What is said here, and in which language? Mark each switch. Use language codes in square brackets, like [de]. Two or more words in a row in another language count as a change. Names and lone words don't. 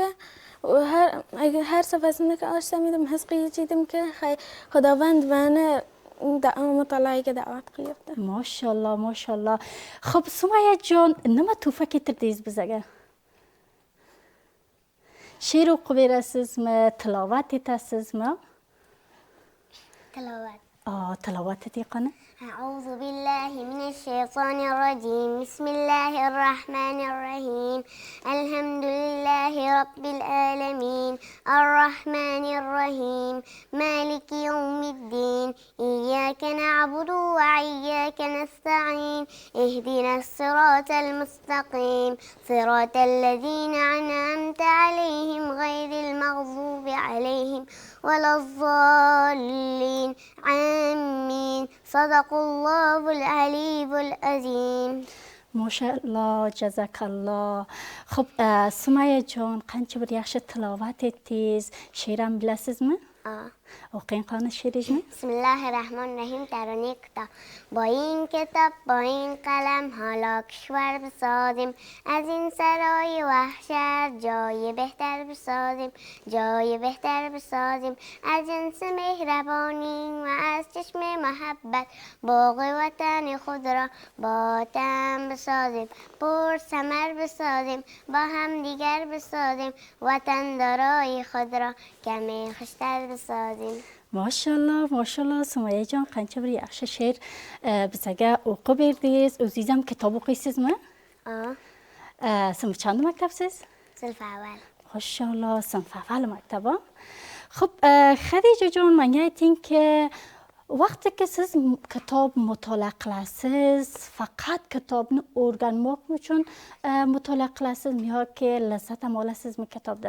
[uz] Har safasini ochsam edim, his qilish edimki Xudovand meni mutolaaga da'vat qilyapti. Mashalloh, mashalloh. Xo'p, Sumayyajon, nima tuhfa keltirdingiz bizga? She'r o'qib berasizmi, tilovat etasizmi? تلوات Tilovat eting qani. [ar] أعوذ بالله من الشيطان الرجيم بسم الله الرحمن الرحيم الحمد لله رب العالمين الرحمن الرحيم مالك يوم الدين إياك نعبد وإياك نستعين اهدنا الصراط المستقيم صراط الذين أنعمت عليهم غير المغضوب عليهم ولا الضالين آمين صدق الله العلي العظيم. Mashalloh, jazakalloh. Xo'p, Sumayyajon, qancha bir yaxshi tilovat etdingiz. She'r ham bilasizmi? O'qing qani she'ringizni. بسم الله الرحمن الرحیم [fa] ترانه کتاب. با این کتاب با این قلم حالا کشور بسازیم، از این سرای وحشت جای بهتر بسازیم، جای بهتر بسازیم، از جنس مهربانی و از چشم محبت باغ وطن خود را با تن بسازیم، پر ثمر بسازیم، با هم دیگر بسازیم، وطن دارای خود را کمی خوشتر بسازیم. [uz] Mashalloh, mashalloh, Sumayyajon, qancha bir yaxshi she'r bizga o'qib berdingiz. O'zingiz ham kitob o'qiysizmi? Sinf changi maktabsiz? [fa] صنف اول. [uz] Mashalloh, sinf avval maktabim. Xo'p, Xadijajon, menga aytingki, vaqtiki siz kitob mutolaa qilasiz, faqat kitobni o'rganmoq uchun mutolaa qilasizmi yoki lazzat ham olasizmi kitobdan?